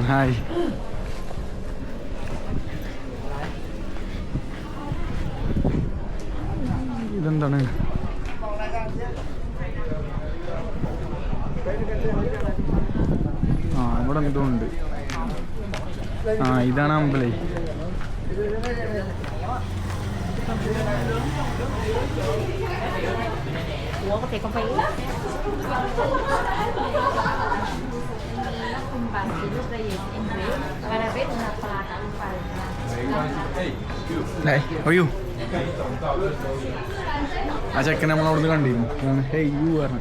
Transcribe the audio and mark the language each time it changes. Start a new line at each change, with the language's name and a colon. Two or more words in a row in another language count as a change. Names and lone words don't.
Malayalam: ഹായ്. ഇതെന്താണ്? ഇവിടെ എന്തോ ഉണ്ട്. ഇതാണ് അമ്പലേ.
Vietnamese: Ủa có thể không phải
Malayalam: അയ്യോ ആ ചെക്കൻ നമ്മളവിടുന്ന് കണ്ടിരുന്നു.
English: hey you
Malayalam: പറഞ്ഞു.